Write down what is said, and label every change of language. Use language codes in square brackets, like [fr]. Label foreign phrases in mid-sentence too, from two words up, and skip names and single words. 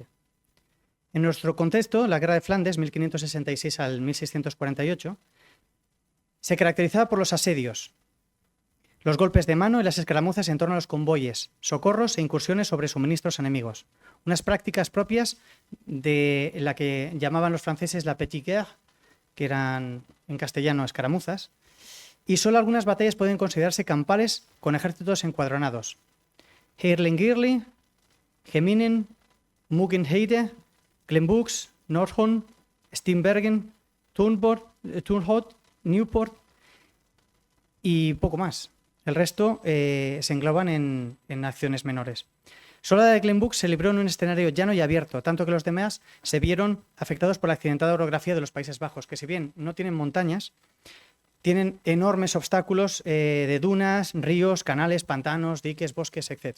[es] En nuestro contexto, la Guerra de Flandes, 1566 al 1648, se caracterizaba por los asedios, los golpes de mano y las escaramuzas en torno a los convoyes, socorros e incursiones sobre suministros enemigos, unas prácticas propias de la que llamaban los franceses la [fr] petite guerre, [es] que eran en castellano escaramuzas, y solo algunas batallas pueden considerarse campales con ejércitos encuadronados. Heirlingirli, Geminen, Muggenheide, Glenbux, Nordhorn, Steenbergen, Turnhout, Newport y poco más. El resto se engloban en acciones menores. Solo la de Glenbux se libró en un escenario llano y abierto, tanto que los demás se vieron afectados por la accidentada orografía de los Países Bajos, que si bien no tienen montañas, tienen enormes obstáculos de dunas, ríos, canales, pantanos, diques, bosques, etc.